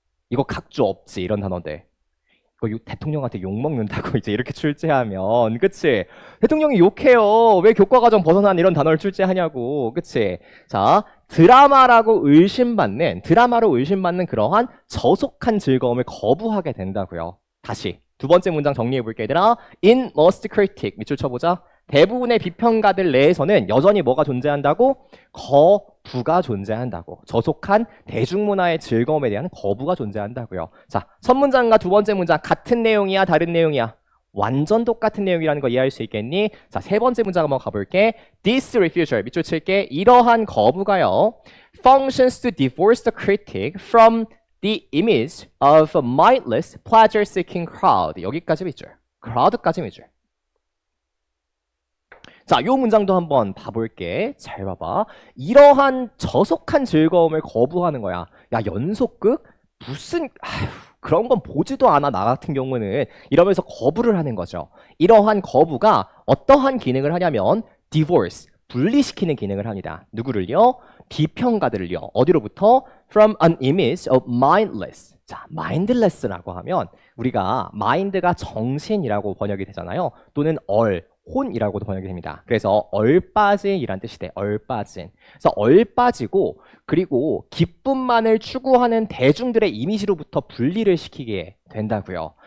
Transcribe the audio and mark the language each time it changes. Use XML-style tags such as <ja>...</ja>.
<ko>이거 각주 없지, 이런 단어인데. 이거 대통령한테 욕먹는다고 이제 이렇게 출제하면, 그치? 대통령이 욕해요. 왜 교과과정 벗어난 이런 단어를 출제하냐고, 그치? 자, 드라마로 의심받는 그러한 저속한 즐거움을 거부하게 된다고요. 다시 두 번째 문장 정리해 볼게, 얘들아.</ko> <en>In most critic,</en> <ko>밑줄 쳐보자. 대부분의 비평가들 내에서는 여전히 뭐가 존재한다고? 거부가 존재한다고. 저속한 대중문화의 즐거움에 대한 거부가 존재한다고요. 자, 첫 문장과 두 번째 문장 같은 내용이야, 다른 내용이야? 완전 똑같은 내용이라는 거 이해할 수 있겠니? 자, 세 번째 문장 한번 가볼게.</ko> <en>This refusal,</en> <ko>밑줄 칠게. 이러한 거부가요,</ko> <en>functions to divorce the critic from the image of a mindless, pleasure-seeking crowd.</en> <ko>여기까지 밑줄. crowd까지 밑줄. 자, 요 문장도 한번 봐볼게. 잘 봐봐. 이러한 저속한 즐거움을 거부하는 거야. 야, 연속극? 무슨 그런 건 보지도 않아, 나 같은 경우는. 이러면서 거부를 하는 거죠. 이러한 거부가 어떠한 기능을 하냐면 divorce, 분리시키는 기능을 합니다. 누구를요? 비평가들을요. 어디로부터?</ko> <en>From an image of mindless.</en> <ko>자, mindless라고 하면 우리가 mind가 정신이라고 번역이 되잖아요. 또는 혼이라고도 번역이 됩니다. 그래서 얼빠진이란 뜻이 돼. 얼빠진. 그래서 얼빠지고 그리고 기쁨만을 추구하는 대중들의 이미지로부터 분리를 시키게 된다고요.</ko>